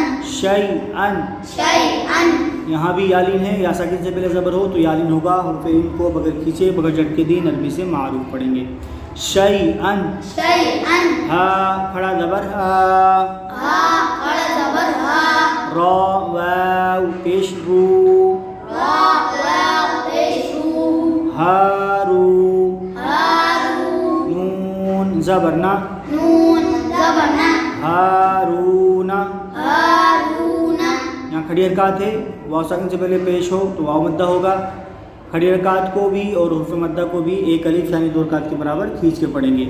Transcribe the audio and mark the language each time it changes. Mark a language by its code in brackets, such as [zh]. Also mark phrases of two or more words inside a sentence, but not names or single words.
[ur] شیئن۔ شیئن۔ یہاں بھی یا لین ہے، یا ساکن سے پہلے زبر ہو تو یا لین ہوگا۔ حرف لین کو بغیر کھینچے بغیر جھٹکے دیے نرمی سے معروف پڑھیں گے۔ شیئن، شیئن۔ ہا کھڑا زبر ہا، ہا کھڑا زبر ہا، را واو پیش رو، را واو پیش رو، ہارو، ہارو، نون زبر نا، نون زبر نا، ہارون۔ ہارون۔ یہاں کھڑی حرکات ہے، واو ساکن سے پہلے پیش ہو تو واو مدہ ہوگا۔ کھڑی حرکات کو بھی اور حرف مدہ کو بھی ایک الف یعنی 2 حرکات کے برابر کھینچ کے پڑھیں گے۔